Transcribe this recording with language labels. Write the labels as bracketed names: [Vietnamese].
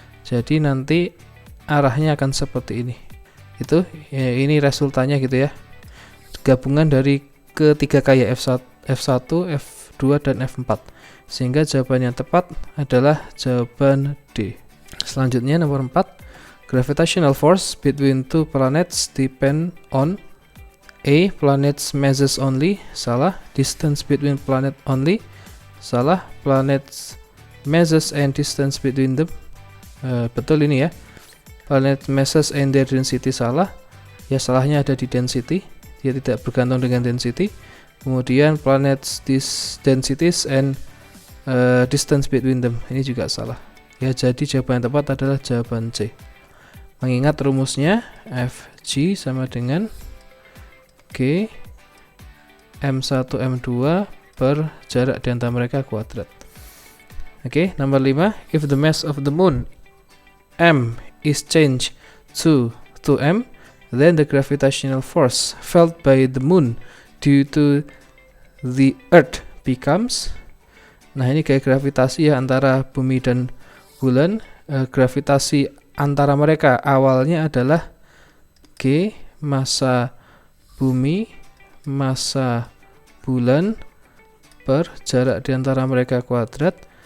[Indonesian] Jadi nanti arahnya akan seperti ini. Itu ya, ini resultannya gitu ya. Gabungan dari ketiga kaya F1, F2 dan F4. Sehingga jawaban yang tepat adalah jawaban D. Selanjutnya nomor 4. [English] Gravitational force between two planets depend on A. Planets masses only. [Indonesian] Salah. [English] Distance between planet only. Salah. Planets masses and distance between them. [Indonesian] Betul ini ya. [English] Planet masses and their density. [Indonesian] Salah. Ya, salahnya ada di density. Dia tidak bergantung dengan density. Kemudian [English] planets densities and distance between them. [Indonesian] Ini juga salah. Ya, jadi jawaban yang tepat adalah jawaban C. Mengingat rumusnya Fg sama dengan G M1 M2 per jarak di antara mereka kuadrat. Oke, nomor 5. [English] If the mass of the moon M is changed to 2m, then the gravitational force felt by the moon due to the earth becomes. [Indonesian] Nah, ini kayak gravitasi ya antara bumi dan bulan. Gravitasi antara mereka awalnya adalah G massa bumi massa bulan per jarak di antara mereka kuadrat.